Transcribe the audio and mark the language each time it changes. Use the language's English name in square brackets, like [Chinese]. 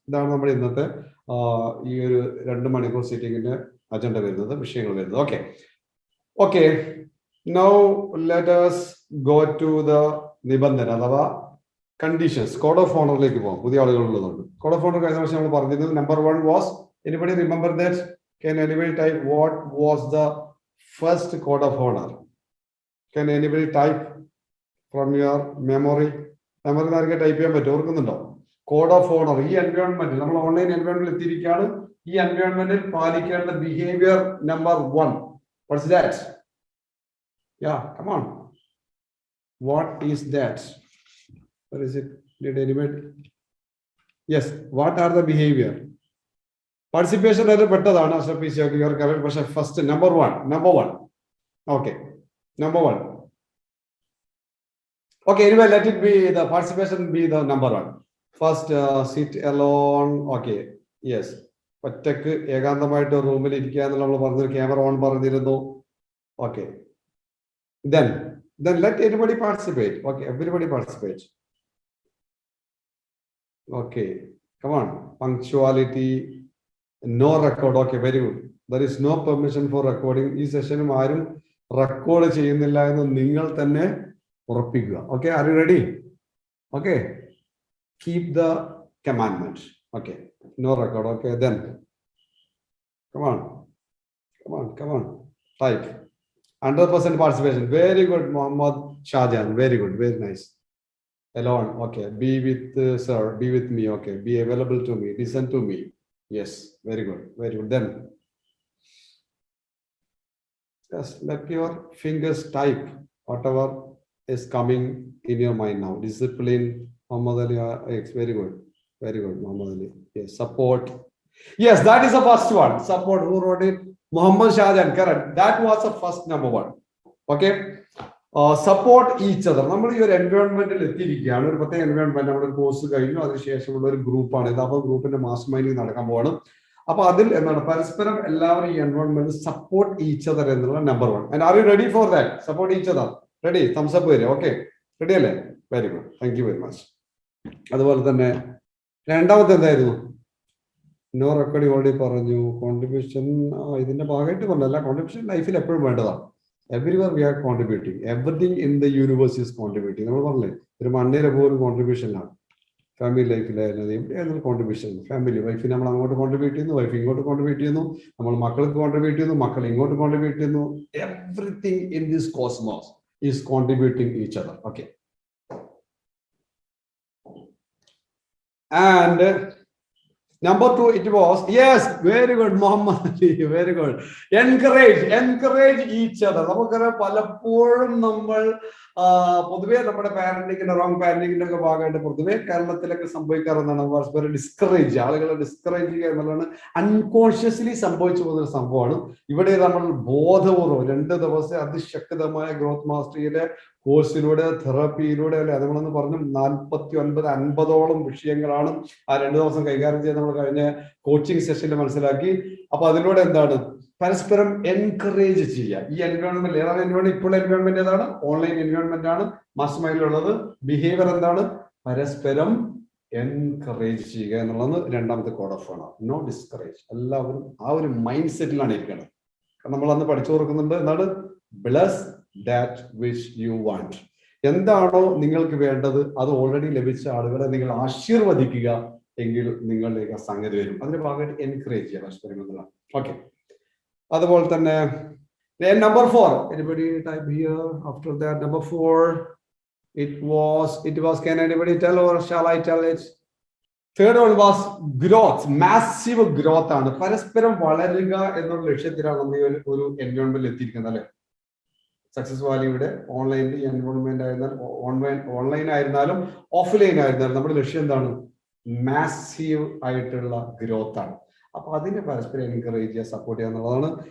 [Malayalam] ഇതാണ് നമ്മുടെ ഇന്നത്തെ ഈ ഒരു 2 മണിക്കൂർ സീറ്റിംഗിന്റെ അജണ്ട വരുന്നത്, വിഷയങ്ങൾ വരുന്നത്. Okay, [English] now let us go to the [Malayalam] നിബന്ധന അഥവാ കണ്ടീഷൻസ്. കോഡ് ഓഫ് ഓണറിലേക്ക് പോകാം. പുതിയ ആളുകൾ ഉള്ളതുകൊണ്ട് കോഡ് ഓഫ് ഓണർ കഴിഞ്ഞ വർഷം നമ്മൾ പറഞ്ഞിരുന്നത് number 1 was, [English] anybody remember that? Can anybody type what was the first code of honor? Can anybody type from your memory? [Malayalam] നമുക്ക് ആർക്കെ ടൈപ്പ് ചെയ്യാൻ പറ്റും? ഓർക്കുന്നുണ്ടോ? Code of owner. ഈ എൻവയോൺമെന്റ് നമ്മൾ ഓൺലൈൻ എൻവയോൺമെന്റിൽ എത്തിയിരിക്കുകയാണ്. ഈ എൻവയോൺമെന്റിൽ പാലിക്കേണ്ട behaviour number 1. [English] What's that? Yeah, come on. What is that? What is it? Did anybody? Yes, what are the behavior? [Malayalam] Participation അത് പെട്ടതാണ്. [English] പക്ഷേ first number 1. Okay, number 1. Okay, anyway, let it be the participation be the number 1. First, sit alone. Okay, yes. [Malayalam] ഒറ്റക്ക് ഏകാന്തമായിട്ട് റൂമിൽ ഇരിക്കുക എന്നുള്ള നമ്മൾ പറഞ്ഞു. Camera on പറഞ്ഞിരുന്നു. [English] Okay, then let anybody participate. Okay, everybody participate. Okay, come on. Punctuality, no record. Okay, very good. There is no permission for recording. [Malayalam] ഈ സെഷനും ആരും record ചെയ്യുന്നില്ല എന്ന് നിങ്ങൾ തന്നെ ഉറപ്പിക്കുക. [English] Okay, are you ready? Okay, keep the commandment. Okay, no record. Okay, then come on, type. 100% participation. Very good, Muhammad Shahjan. Very good, very nice. Alone. Okay, be with sir, be with me. Okay, be available to me, listen to me. Yes, very good. Then just let your fingers type whatever is coming in your mind now. Discipline, Muhammad Ali. Yes, very good, Muhammad Ali. Yes, support. Yes, that is the first one. Support. Who wrote it? Muhammad Shahjan. Correct. That was the first number 1. Okay. Support each other. [Malayalam] നമ്മൾ ഈ ഒരു എൻവയോൺമെന്റിൽ എത്തിയിരിക്കുകയാണ്. ഒരു പ്രത്യേക environment. നമ്മുടെ ഒരു course കഴിഞ്ഞു, അതിനുശേഷമുള്ള ഒരു ഗ്രൂപ്പാണ് ഇത്. അപ്പോൾ ഗ്രൂപ്പിന്റെ മാസ്റ്റർ മൈൻഡിങ് നടക്കാൻ പോകണം. അപ്പൊ അതിൽ എന്താണ് പരസ്പരം എല്ലാവരും ഈ എൻവയോൺമെന്റ് [English] support each other [Malayalam] എന്നുള്ള number 1. [English] And are you ready for that? Support each other. Ready? Thumbs up വരും. Okay, ready അല്ലേ? Very good, thank you very much. [Malayalam] അതുപോലെ തന്നെ രണ്ടാമത്തെ എന്തായിരുന്നു? നോ റെക്കോർഡിംഗ് ഓൾറെഡി പറഞ്ഞു. കോൺട്രിബ്യൂഷൻ ഇതിന്റെ ഭാഗമായിട്ട് പറഞ്ഞല്ല. കോൺട്രിബ്യൂഷൻ ലൈഫിൽ എപ്പോഴും വേണ്ടതാണ്. [English] Everywhere we are contributing. Everything in the universe is contributing. [Malayalam] നമ്മൾ പറഞ്ഞില്ലേ, ഒരു മണ്ണിലെ പോലും കോൺട്രിബ്യൂഷനാണ്. ഫാമിലി ലൈഫിലായാലും എവിടെയായിരുന്നു കോൺട്രിബ്യൂഷൻ. ഫാമിലി വൈഫിന് നമ്മൾ അങ്ങോട്ട് കോൺട്രിബ്യൂട്ട് ചെയ്യുന്നു, വൈഫ് ഇങ്ങോട്ട് കോൺട്രിബ്യൂട്ട് ചെയ്യുന്നു, നമ്മൾ മക്കൾക്ക് കോൺട്രിബ്യൂട്ട് ചെയ്യുന്നു, മക്കൾ ഇങ്ങോട്ട് കോൺട്രിബ്യൂട്ട് ചെയ്യുന്നു. [English] Everything in this cosmos is contributing each other. Okay, and number 2, it was, yes, very good, Muhammad Ali, very good. Encourage each other. [Malayalam] നമുക്കറിയാം പലപ്പോഴും നമ്മൾ പൊതുവെ നമ്മുടെ പാരന്റിങ്ങിന്റെ റോങ് പാരന്റിങ്ങിന്റെ ഒക്കെ ഭാഗമായിട്ട് പൊതുവെ കേരളത്തിലൊക്കെ സംഭവിക്കാറുള്ളതാണ് പരസ്പരം ഡിസ്കറേജ്, ആളുകളെ ഡിസ്കറേജ് ചെയ്യുക എന്നുള്ളതാണ് അൺകോൺഷ്യസ്ലി സംഭവിച്ചു പോകുന്ന ഒരു സംഭവമാണ്. ഇവിടെ നമ്മൾ ബോധപൂർവ്വം 2 ദിവസം അതിശക്തമായ ഗ്രോത്ത് മാസ്റ്ററിയിലെ കോഴ്സിലൂടെ, തെറാപ്പിയിലൂടെ അല്ലെ, നമ്മളൊന്ന് പറഞ്ഞു 49-50ഓളം വിഷയങ്ങളാണ് ആ 2 ദിവസം കൈകാര്യം ചെയ്ത് നമ്മൾ കഴിഞ്ഞ കോച്ചിങ് സെഷനിൽ മനസ്സിലാക്കി. അപ്പൊ അതിലൂടെ എന്താണ് പരസ്പരം എൻകറേജ് ചെയ്യുക. ഈ എൻവയോൺമെന്റ് ഏതാണ്? എൻവയോൺമെന്റ് ഇപ്പോൾ എൻവയോൺമെന്റ് ഏതാണ്? ഓൺലൈൻ എൻവയോൺമെന്റ് ആണ് മാസ്റ്റർ മൈൻഡിലുള്ളത്. ബിഹേവിയർ എന്താണ്? പരസ്പരം എൻകറേജ് ചെയ്യുക എന്നുള്ളത് രണ്ടാമത്തെ കോഡ് ഓഫ് ആണ്. No discourage. എല്ലാവരും ആ ഒരു മൈൻഡ് സെറ്റിലാണ് ഇരിക്കുന്നത്. കാരണം നമ്മൾ അന്ന് പഠിച്ചു കൊടുക്കുന്നുണ്ട് എന്താണ്? [English] Bless that which you want. [Malayalam] എന്താണോ നിങ്ങൾക്ക് വേണ്ടത് അത് ഓൾറെഡി ലഭിച്ച ആളുകളെ നിങ്ങൾ ആശീർവദിക്കുക എങ്കിൽ നിങ്ങളിലേക്ക് സംഗതി വരും. അതിന്റെ ഭാഗമായിട്ട് എൻകറേജ് ചെയ്യുക പരസ്പരം എന്നുള്ളതാണ്. [English] Okay, അതുപോലെ തന്നെ number 4, anybody type here after that? Number 4, it was can anybody tell or shall I tell it? Third one was growth. Massive growth ആണ്. [Malayalam] പരസ്പരം വളരുക എന്നുള്ള ലക്ഷ്യത്തിലാണ് നമ്മൾ ഒരു എൻവയോൺമെന്റിൽ എത്തിയിരിക്കുന്നത് അല്ലെ. സക്സസ് വാലിയുടെ ഓൺലൈനിൽ എൻവയോൺമെന്റ് ആയിരുന്നാലും ഓൺലൈൻ ആയിരുന്നാലും ഓഫ്ലൈൻ ആയിരുന്നാലും നമ്മുടെ ലക്ഷ്യം എന്താണ്? മാസീവ് ആയിട്ടുള്ള ഗ്രോത്ത് ആണ്. അപ്പൊ അതിനെ പരസ്പരം എൻകറേജ് ചെയ്യുക, സപ്പോർട്ട് ചെയ്യുക എന്നുള്ളതാണ്.